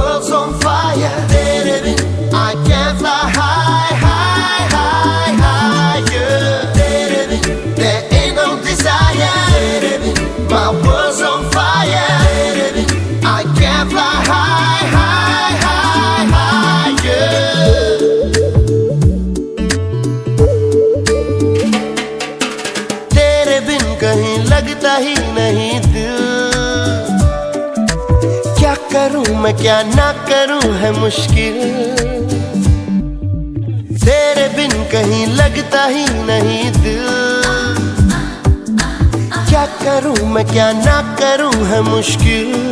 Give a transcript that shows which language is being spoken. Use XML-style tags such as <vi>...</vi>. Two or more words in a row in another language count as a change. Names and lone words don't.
<en>world's on fire.</en> <hi>तेरे बिन</hi> <en>I can't fly high, high, high, higher.</en> <hi>तेरे बिन</hi> <en>there ain't no desire.</en> <hi>तेरे बिन</hi> <en>my world's on fire.</en> <hi>तेरे बिन</hi> <en>I can't fly high, high, high, higher.</en> <hi>तेरे बिन कहीं लगता ही नहीं दिल, क्या करूं मैं क्या ना करूं है मुश्किल। तेरे बिन कहीं लगता ही नहीं दिल, क्या करूं मैं क्या ना करूं है मुश्किल।</hi>